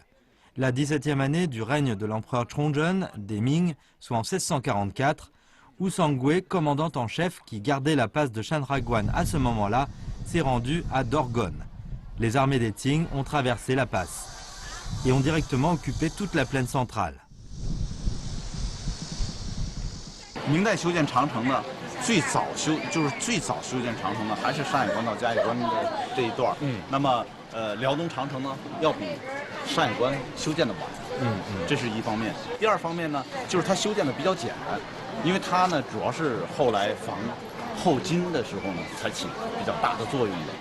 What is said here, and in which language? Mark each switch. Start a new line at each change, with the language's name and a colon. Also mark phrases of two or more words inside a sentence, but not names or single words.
French: La 17e année du règne de l'empereur Chongzhen des Ming, soit en 1644, Wu Sangui, commandant en chef qui gardait la passe de Shanhaiguan à ce moment-là, s'est rendu à Dorgon. Les armées des Qing ont traversé la passe et ont directement occupé toute la plaine centrale.
Chinese: 明代修建长城呢，最早修建长城呢，还是山海关到嘉峪关的这一段。那么辽东长城呢，要比山海关修建的晚。这是一方面。第二方面呢，就是它修建的比较简单，因为它呢主要是后来防后金的时候呢才起比较大的作用的。